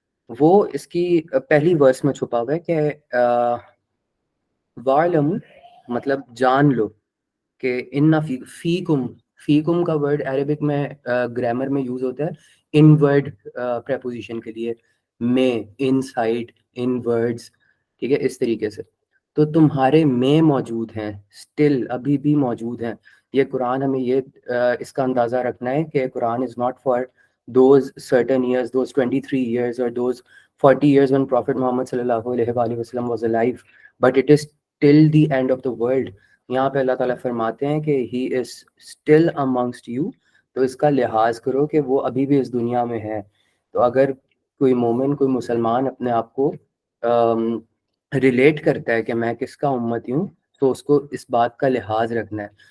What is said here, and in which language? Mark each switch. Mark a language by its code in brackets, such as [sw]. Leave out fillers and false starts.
[ur] وہ اس کی پہلی ورس میں چھپا ہوا ہے کہ وَاعْلَمُوا مطلب جان لو کہ ان فیکم کا ورڈ عربک میں گرامر میں یوز ہوتا ہے ان ورڈ پریپوزیشن کے لیے, میں, ان سائڈ, ان ورڈز. ٹھیک ہے, اس طریقے سے تو تمہارے میں موجود ہیں, اسٹل ابھی بھی موجود ہیں. یہ قرآن ہمیں یہ اس کا اندازہ رکھنا ہے کہ [en] Quran is not for those certain years, those 23 years or those 40 years when Prophet Muhammad sallallahu alaihi wasallam was alive, but it is till the end of the world. [ur] یہاں پہ اللہ تعالیٰ فرماتے ہیں کہ [en] he is still amongst you, [ur] تو اس کا لحاظ کرو کہ وہ ابھی بھی اس دنیا میں ہے. تو اگر کوئی مومن, کوئی مسلمان اپنے آپ کو ریلیٹ کرتا ہے کہ میں کس کا امتی ہوں, تو اس کو اس بات کا لحاظ رکھنا ہے.